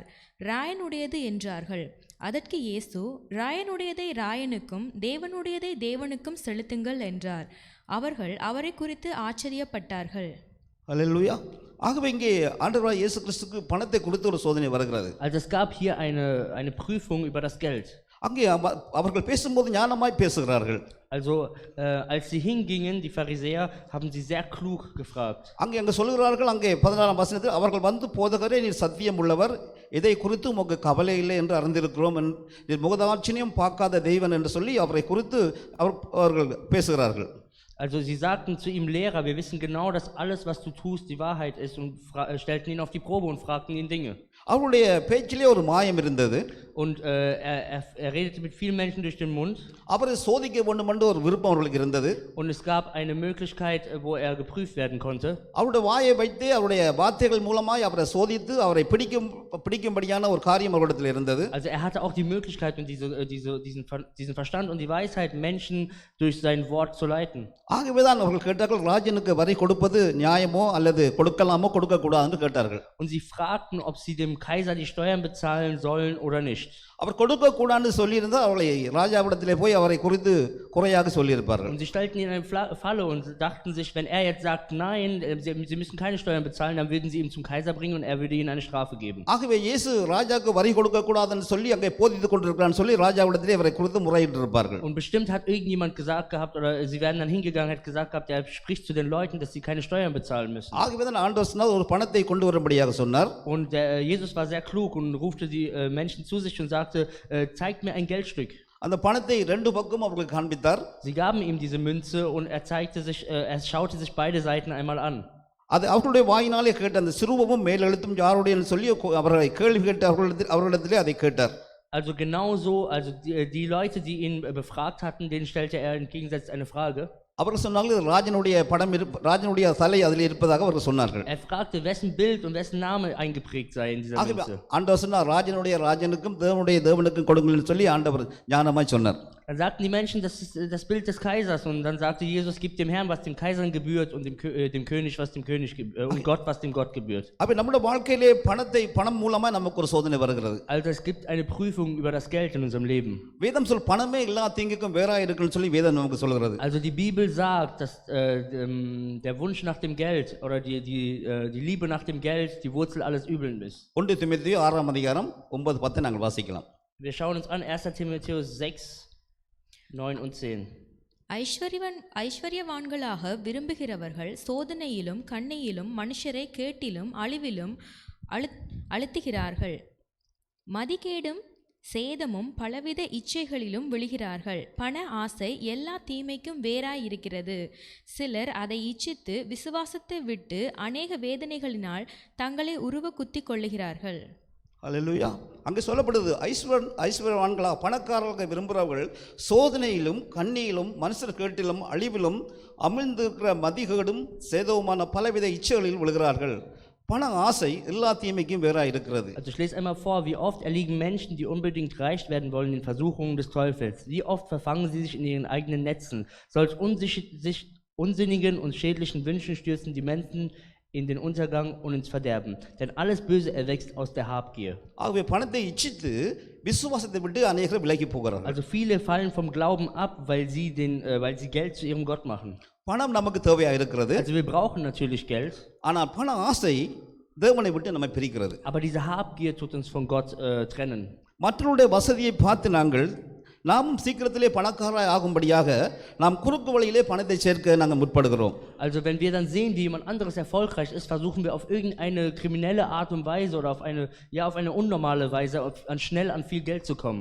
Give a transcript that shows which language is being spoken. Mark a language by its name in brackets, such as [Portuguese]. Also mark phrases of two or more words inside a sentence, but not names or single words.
[Tamil] ராயனுடையது என்றார்கள். அதற்கு இயேசு, ராயனுடையதை ராயனுக்கும் தேவனுடையதை தேவனுக்கும் செலுத்துங்கள் என்றார். அவர்கள் அவரை குறித்து ஆச்சரியப்பட்டார்கள். அல்லேலூயா. ஆகவே இங்கே ஆண்டவராகிய இயேசு கிறிஸ்துக்கு பணத்தை கொடுத்த ஒரு சோதனை வருகிறது. [German] Also es gab hier eine Prüfung über das Geld. [Tamil] அங்கே அவர்கள் பேசும்போது ஞானமாய் பேசுகிறார்கள். [German] Also als sie hingingen, die Pharisäer, haben sie sehr klug gefragt. [Tamil] அங்கே சொல்கிறார்கள், அங்கே 14ஆம் வசனத்தில் அவர்கள் வந்து போதகரே நீர் சத்தியம் உள்ளவர், இதை குறித்து உமக்கு கவலை இல்லை என்று அறிந்திருக்கிறோம், நீர் முகதாட்சிணியம் பார்க்காத தெய்வன் என்று சொல்லி அவரை குறித்து அவர்கள் பேசுகிறார்கள். [German] Also sie sagten zu ihm, Lehrer, wir wissen genau, dass alles, was du tust, die Wahrheit ist, und stellten ihn auf die Probe und fragten ihn Dinge. [Tamil] அவருடைய பேச்சிலே ஒரு மாயம் இருந்தது. [German] Und er redete mit vielen Menschen durch den Mund. [Tamil] அவரை சோதிக்க வேண்டும் என்று ஒரு விருப்பம் அவர்களுக்கு இருந்தது. [German] Und es gab eine Möglichkeit, wo er geprüft werden konnte. [Tamil] அவருடைய வாயை வைத்து அவருடைய வார்த்தைகள் மூலமாய் அவரை சோதித்து அவரை பிடிக்கும்படியான ஒரு காரியம் அவரிடத்தில் இருந்தது. [German] Also er hatte auch die Möglichkeit und diesen Verstand und die Weisheit, Menschen durch sein Wort zu leiten. [Tamil] ஆகவேதான் அவர்கள் கேட்டார்கள், ராஜனுக்கு வரி கொடுப்பது நியாயமோ அல்லது கொடுக்கலாமோ கொடுக்கக்கூடாது என்று கேட்டார்கள். [German] Und sie fragten, ob sie dem Kaiser die Steuern bezahlen sollen oder nicht. [Tamil] அவர் கொடுக்கக்கூடாதுன்னு சொல்லியிருந்தால் அவளை ராஜாவிடத்திலே போய் அவரை குறித்து குறையாக சொல்லியிருப்பார்கள். [German] Und sie stellten ihn in eine Falle und dachten sich, wenn er jetzt sagt, nein, sie müssen keine Steuern bezahlen, dann würden sie ihn zum Kaiser bringen und er würde ihnen eine Strafe geben. [Tamil] ஆகவே இயேசு ராஜாவுக்கு வரி கொடுக்கக்கூடாதுன்னு சொல்லி அங்கே போதித்துக் கொண்டிருக்கிறான்னு சொல்லி ராஜாவிடத்திலே அவரை குறித்து முறையிட்டு இருப்பார்கள். [German] Und bestimmt hat irgendjemand gesagt gehabt, oder sie werden dann hingegangen, hat gesagt gehabt, er spricht zu den Leuten, dass sie keine Steuern bezahlen müssen. [Tamil] ஆகவேதான் ஆண்டவர் சொன்னார், ஒரு பணத்தை கொண்டு வரும்படியாக சொன்னார். [German] Und Jesus war sehr klug und rufte die Menschen zu sich und sagte, zeigt mir ein Geldstück. [Tamil] அந்த பணத்தை ரெண்டு பக்கம் அவர்களுக்கு காண்பித்தார். [German] Sie gaben ihm diese Münze und er schaute sich beide Seiten einmal an. [Tamil] அது அவர்களுடைய வாயினாலே கேட்ட அந்த சிறுவமும் மேலெழுத்தும் யாருடையன்னு சொல்லி அவர்களை கேள்வி கேட்டு அவர்களிடத்திலே அதை கேட்டார். [German] Also genauso, also die Leute, die ihn befragt hatten, denen stellte er im Gegensatz eine Frage. [Tamil] அவர்கள் சொன்னார்கள், ராஜனுடைய தலை அதில் இருப்பதாக அவர்கள் சொன்னார்கள். [German] Er fragte, wessen Bild und wessen Name eingeprägt sei in dieser Münze. [Tamil] ஆண்டவர் சொன்னார், ராஜனுக்கும் தேவனுக்கும் கொடுங்கள்னு சொல்லி ஆண்டவர் ஞானமாய் சொன்னார். [German] Dann sagten die Menschen, das ist das Bild des Kaisers, und dann sagte Jesus, gib dem Herrn, was dem Kaiser gebührt, und dem König, was dem König gebührt, und Gott, was dem Gott gebührt. [Tamil] அப்ப நம்முடைய வாழ்க்கையிலே பணம் மூலமா நமக்கு ஒரு சோதனை வருகிறது. [German] Also es gibt eine Prüfung über das Geld in unserem Leben. [Tamil] வேதம் பணமே எல்லா தீங்குக்கும் வேறா இருக்குன்னு சொல்லி வேதம் நமக்கு சொல்கிறது. [German] Also die Bibel sagt, dass der Wunsch nach dem Geld oder die Liebe nach dem Geld die Wurzel alles Übeln ist. [Tamil] 1 தீமோத்தேயு 6ஆம் அதிகாரம் 9-10 நாங்கள் வாசிக்கலாம். [German] Wir schauen uns an 1. Timotheus 6, 9 und 10. [Tamil] ஐஸ்வர்யவான்களாக விரும்புகிறவர்கள் சோதனையிலும் கண்ணியிலும் மனுஷரை கேட்டிலும் அழிவிலும் அழுத்துகிறார்கள். மதிகேடும் சேதமும் பலவித இச்சைகளிலும் விழுகிறார்கள். பண ஆசை எல்லா தீமைக்கும் வேறாயிருக்கிறது. சிலர் அதை இச்சித்து விசுவாசத்தை விட்டு அநேக வேதனைகளினால் தங்களை உருவ குத்திக் கொள்ளுகிறார்கள். அல்லேலூயா. அங்கே சொல்லப்படுது, ஐஸ்வர்யவான்களா பணக்காரர்களாக விரும்புகிறவர்கள் சோதனையிலும் கண்ணியிலும் மனுஷர் கேட்டிலும் அழிவிலும் அமிழ்ந்திருக்கிற மதிகேடும் சேதவுமான பலவித இச்சைகளில் விழுகிறார்கள். பண ஆசை எல்லா தீமைக்கும் வேறாக இருக்கிறது. [German] Also ich lese einmal vor, wie oft erliegen Menschen, die unbedingt reich werden wollen, den Versuchungen des Teufels. Wie oft verfangen sie sich in ihren eigenen Netzen. Solch unsinnigen und schädlichen Wünschen stürzen die Menschen in den Untergang und ins Verderben. Denn alles Böse erwächst aus der Habgier. [Tamil] ஆகவே பணத்தை இச்சித்து விசுவாசத்தை விட்டு அநேகர் விலகி போகிறார்கள். [German] Also viele fallen vom Glauben ab, weil sie Geld zu ihrem Gott machen. [Tamil] பணம் நமக்கு தேவையா இருக்கிறது. [German] Also wir brauchen natürlich Geld. [Tamil] ஆனால் பண ஆசை தேவனை விட்டு நம்மை பிரிக்கிறது. [German] Aber diese Habgier tut uns von Gott trennen. [Tamil] மற்றவருடைய வசதியை பார்த்து நாமும் சீக்கிரத்திலே பணக்காரராய் ஆகும்படியாக நாம் குறுக்கு வழியிலே பணத்தை சேர்க்க நாங்கள் முற்படுகிறோம். [German] Also wenn wir dann sehen, wie jemand anderes erfolgreich ist, versuchen wir auf irgendeine kriminelle Art und Weise oder auf eine unnormale Weise schnell an viel Geld zu kommen.